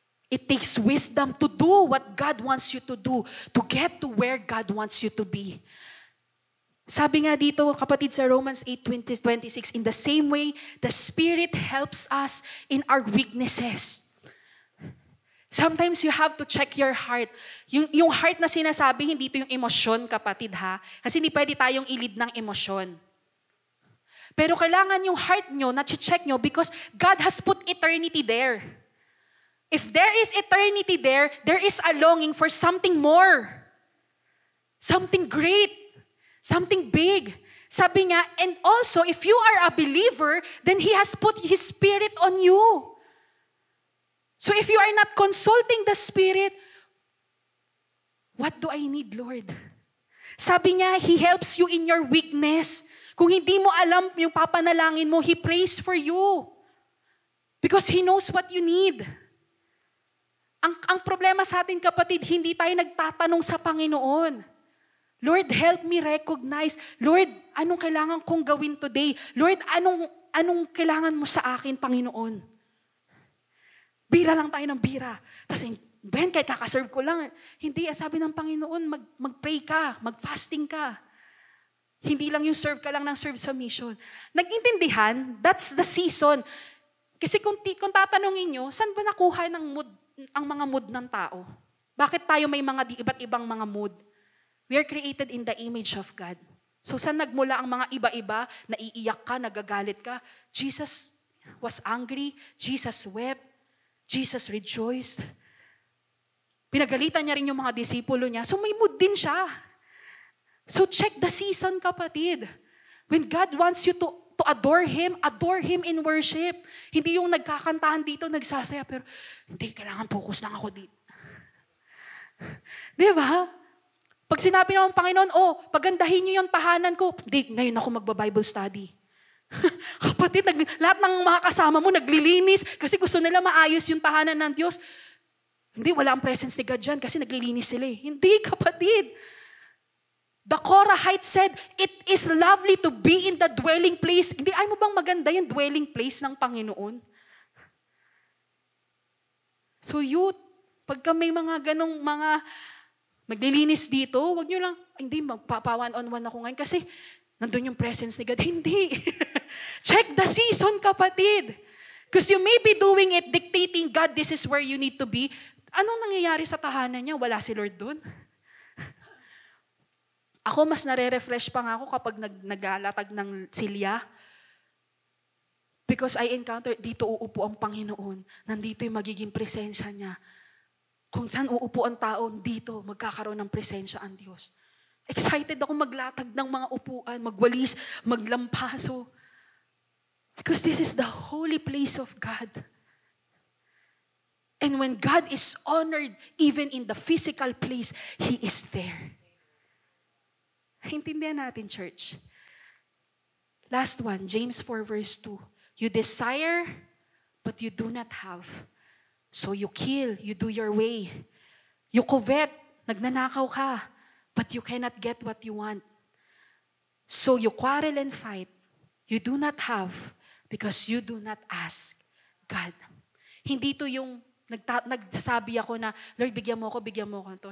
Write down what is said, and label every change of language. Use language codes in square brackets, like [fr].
[en] It takes wisdom to do what God wants you to do, to get to where God wants you to be. [tl] Sabi nga dito, kapatid, sa [en] Romans 8:26, in the same way, the Spirit helps us in our weaknesses. Sometimes you have to check your heart. [tl] Yung heart na sinasabi, hindi ito yung emosyon, kapatid, ha? Kasi hindi pwede tayong ilid ng emosyon. Pero kailangan yung heart nyo, na-check nyo, [en] because God has put eternity there. If there is eternity there is a longing for something more. Something great. Something big. [tl] Sabi niya, [en] and also, if you are a believer, then He has put His Spirit on you. So if you are not consulting the Spirit, what do I need, Lord? [tl] Sabi niya, [en] He helps you in your weakness. [tl] Kung hindi mo alam yung papanalangin mo, [en] He prays for you. Because He knows what you need. [tl] Ang problema sa atin, kapatid, hindi tayo nagtatanong sa Panginoon. [en] Lord, help me recognize. Lord, [tl] anong kailangan kong gawin [en] today? [tl] Lord, anong kailangan mo sa akin, Panginoon? Bira lang tayo ng bira. Kasi, Ben, kahit kakaserve ko lang. Hindi, sabi ng Panginoon, mag-pray ka, mag-fasting ka. Hindi lang yung serve ka lang ng serve sa mission. Nag-intindihan, [en] that's the season. [tl] Kasi kung tatanungin nyo, saan ba nakuha ng mood, ang mga mood ng tao? Bakit tayo may mga iba't ibang mga mood? [en] We are created in the image of God. [tl] So saan nagmula ang mga iba-iba, naiiyak ka, nagagalit ka? [en] Jesus was angry, Jesus wept, Jesus rejoiced. [tl] Pinagalitan niya rin yung mga disipulo niya. [en] So [tl] may mood din siya. [en] So check the season, kapatid. When God wants you to adore Him in worship. [tl] Hindi yung nagkakantahan dito, nagsasaya, pero hindi, kailangan focus lang ako dito. Di ba? Pag sinabi naman Panginoon, pagandahin niyo yung tahanan ko, hindi, ngayon ako magba-Bible study. Kapatid, lahat ng mga kasama mo naglilinis kasi gusto nila maayos yung tahanan ng Diyos. Hindi, wala ang presence ni God dyan kasi naglilinis sila. Hindi, kapatid. [en] The Korahite said, it is lovely to be in the dwelling place. [tl] Hindi, ay mo bang maganda yung [en] dwelling place [tl] ng Panginoon? So youth, pagka may mga ganong mga maglilinis dito, wag nyo lang, hindi, magpapa-one-on-one ako ngayon kasi nandun yung presence ni God. Hindi. [en] Check the season, kapatid. Because you may be doing it, dictating, God, this is where you need to be. [tl] Anong nangyayari sa tahanan niya? Wala si Lord dun. Ako, mas nare-refresh pa nga ako kapag nagalatag ng silya. [en] Because I encounter, [tl] dito uupo ang Panginoon. Nandito yung magiging presensya niya. Kung saan uupo ang tao, dito magkakaroon ng presensya ang Diyos. Excited ako maglatag ng mga upuan, magwalis, maglampaso. [en] Because this is the holy place of God. And when God is honored, even in the physical place, He is there. [tl] Intindihan natin, [en] church. Last one, James 4 verse 2. You desire, but you do not have. So you kill, you do your way. You covet, [tl] nagnanakaw ka, [en] but you cannot get what you want. So you quarrel and fight. You do not have, because you do not ask God. [tl] Hindi to yung nagsasabi ako na, Lord, bigyan mo ako to.